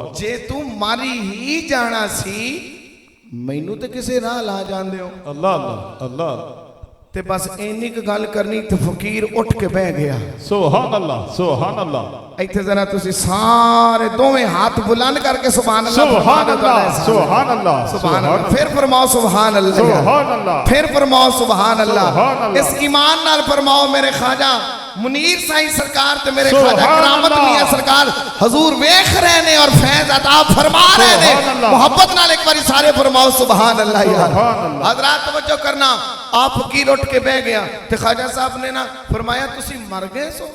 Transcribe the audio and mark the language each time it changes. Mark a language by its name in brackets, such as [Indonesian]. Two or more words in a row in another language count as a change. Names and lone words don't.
[Punjabi] جے تُو ماری ہی جانا سی مینوں تے کسے راہ لا جاندے ہو अल्लाह अल्लाह अल्लाह تے بس انی ک گل کرنی تے فقیر اٹھ کے بہہ گیا [Arabic] سبحان الله سبحان الله [Punjabi] ایتھے ذرا تسی سارے دوویں ہاتھ بلند کر کے [Arabic] سبحان الله سبحان الله سبحان الله سبحان الله [Punjabi] پھر فرماؤ [Arabic] سبحان الله سبحان الله [Punjabi] پھر فرماؤ [Arabic] سبحان الله سبحان الله. [Punjabi] اس ایمان نال فرماؤ میرے خواجہ منیر سائیں سرکار تے میرے خواجہ کرامت میاں سرکار حضور ویکھ رہے نے اور فیض عطا فرما رہے نے محبت نال ایک باری سارے فرماؤ [Arabic] سبحان الله [Punjabi] یار حضرات توجہ کرنا آپ فقیر اٹھ کے بہہ گیا تے خواجہ صاحب نے نا فرمایا تسی مر گئے سو